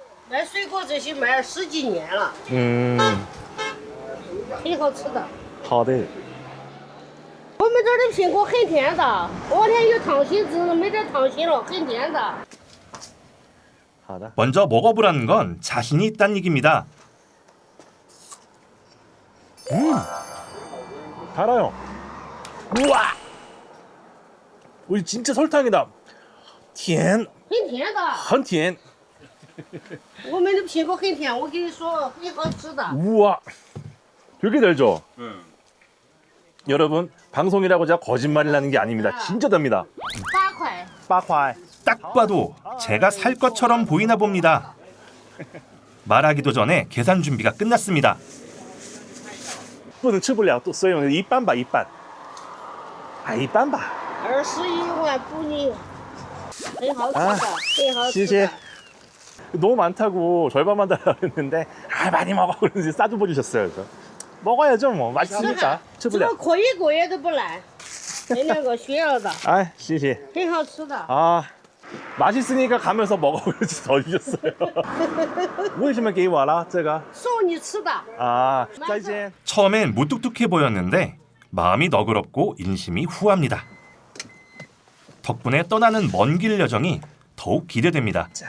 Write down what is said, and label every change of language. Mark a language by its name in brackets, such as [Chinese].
[Chinese] 卖水果这些卖了10几年了，挺好吃的。好的。我们这儿的苹果很甜的，昨天有糖心子，没得糖心了，很甜的。 [Korean] 먼저 먹어보라는 건 자신이 있다는 얘기입니다. 달아요. 우와! 우리 진짜 설탕이다. [Chinese] 甜, 很甜的，很甜. 我们的苹果很甜，我跟你说，很好吃的。 [Korean] 우와, 되게 달죠? 여러분, 방송이라고 제가 거짓말을 하는 게 아닙니다. 진짜 답니다. [Chinese] 8块， [Korean] 빠콰이. 딱 봐도 제가 살 것처럼 보이나 봅니다. 말하기도 전에 계산 준비가 끝났습니다. [Chinese] 不能吃不了，所以一般吧，一般。啊，一般吧。 21万布尼，很好吃的，啊很好吃谢谢的。 [Korean] 너무 많다고 절반만 달라고 했는데 아, 많이 먹어 그러는지 싸주버 주셨어요. 그래서 먹어야죠 뭐, 맛있으니까. [Chinese] 这个可以过夜都不烂，那两个需要的， 아, 谢谢. 很好吃的。 [Korean] 아, 맛있으니까 가면서 먹어 그러지 더 주셨어요. [Chinese] 为什么给我了这个? 送你吃的。 아, 再见. [Korean] 처음엔 무뚝뚝해 보였는데 마음이 너그럽고 인심이 후합니다. 덕분에 떠나는 먼 길 여정이 더욱 기대됩니다.